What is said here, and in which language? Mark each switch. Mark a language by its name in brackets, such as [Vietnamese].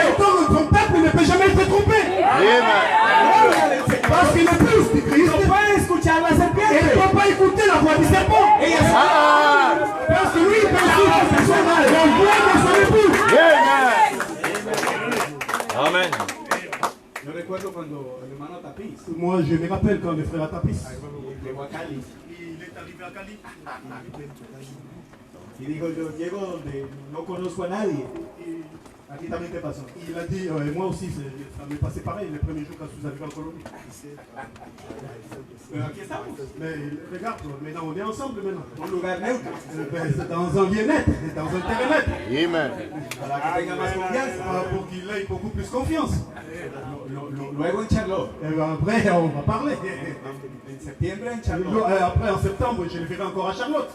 [French] Et ton peuple ne peut jamais être trompé. [Spanish] Gloria del Señor. [French] Parce qu'il est plus du Christ. [Spanish] No puede escuchar la [French] Et il ne [Spanish] serpiente. [French] doit pas écouter la voix du serpent. [Spanish] Ella sabe. [French] Parce que lui, il peut suivre la voix de son époux. Amen. [Spanish] Yo recuerdo cuando el hermano Tapiz [French] Moi, je me rappelle quand le frère Tapis, [Spanish] llegó a Cali [French] il est arrivé à Cali. [Spanish] y dijo, yo llego donde no conozco a nadie. Aquí también te pasó. [French] Il a dit, moi aussi, ça m'est passé pareil les premiers jours quand je suis arrivé en Colombie. [Spanish] Aquí estamos. [French] Mais regarde, maintenant on est ensemble maintenant. [Spanish] Un lugar neutro. [French] C'est dans un bien-être, c'est dans un terrain net. Amen. [Spanish] Para que tenga más confianza. [French] Pour qu'il ait beaucoup plus confiance. [Spanish] Luego en Charlotte. [French] Et après, on va parler. [Spanish] En septiembre en Charlotte. [French] Après, en septembre, je le verrai encore à Charlotte.